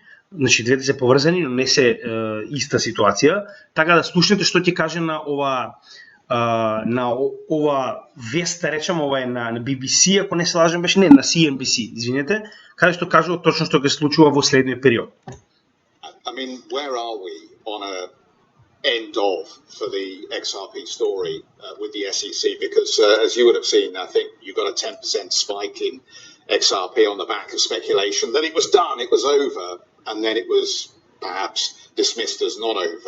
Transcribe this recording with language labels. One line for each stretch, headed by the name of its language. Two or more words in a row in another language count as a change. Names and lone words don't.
Macedonian: Значи двете се поврзани, но не се иста ситуација. Така да слушнете што ќе каже на ова вест, да речем, ова е на BBC, ако не се лажем, беше не на CNBC, извинете, каде што кажува точно што ќе се случува во следниот период.
English: I mean, where are we on a end of for the XRP story with the SEC? Because as you would have seen, I think you got a 10% spike in XRP on the back of speculation that it was done, it was over, and then it was perhaps dismissed as not over.